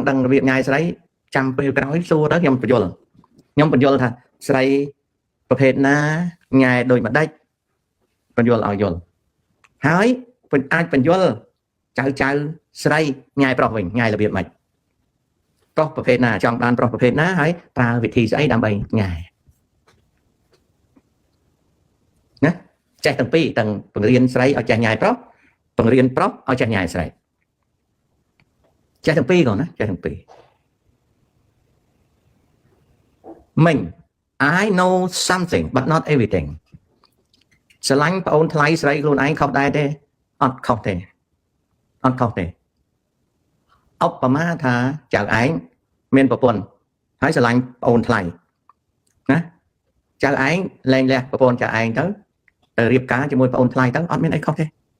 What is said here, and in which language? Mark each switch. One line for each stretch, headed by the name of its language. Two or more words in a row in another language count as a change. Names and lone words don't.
Khmer: ដឹងរបៀបញ៉ែស្រីចាំពេលក្រោយសួរទៅខ្ញុំបញ្យល់ថាស្រីប្រភេទណាញ៉ែដូចម្ដេចបញ្យល់ឲ្យយល់ហើយអាចបញ្យល់ចៅស្រីញ៉ែប្រុសវិញញ៉ែរបៀបម៉េចប្រុសប្រភេទណាចង់បានប្រុសប្រភេទណាហើយប្រើវិធីស្អីដើម្បីញ៉ែ ណាចេះទាំងពីរទាំងបង្រៀនស្រីឲ្យចេះញ៉ែប្រុសបង្រៀនប្រុសឲ្យចេះញ៉ែស្រីចេះទាំងពីរកូនណាចេះទាំងពីរ មិញ
English: I know something but not everything
Khmer: ស្រឡាញ់ប្អូនថ្លៃស្រីខ្លួនឯងខុសដែរទេអត់ខុសទេឧបមាថាចៅឯងមានប្រពន្ធហើយស្រឡាញ់ប្អូនថ្លៃណាចៅឯងលែងលះប្រពន្ធចៅឯងទៅរៀបការជាមួយប្អូនថ្លៃទៅអត់មានអីខុសទេ